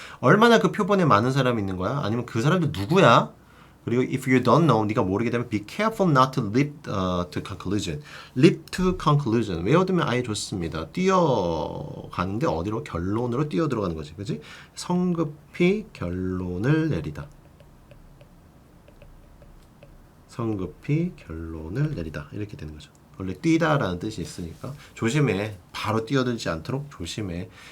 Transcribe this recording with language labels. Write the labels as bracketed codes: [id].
[ko] 얼마나 그 표본에 많은 사람이 있는 거야? 아니면 그 사람들 누구야? 그리고 [en] if you don't know, [ko] 네가 모르게 되면 [en] be careful not to leap to conclusion. leap to conclusion. [ko] 외워두면 아예 좋습니다. 뛰어가는데 어디로? 결론으로 뛰어 들어가는 거지. 그지? 성급히 결론을 내리다. 성급히 결론을 내리다. 이렇게 되는 거죠. 원래 뛰다라는 뜻이 있으니까 조심해. 바로 뛰어들지 않도록 조심해.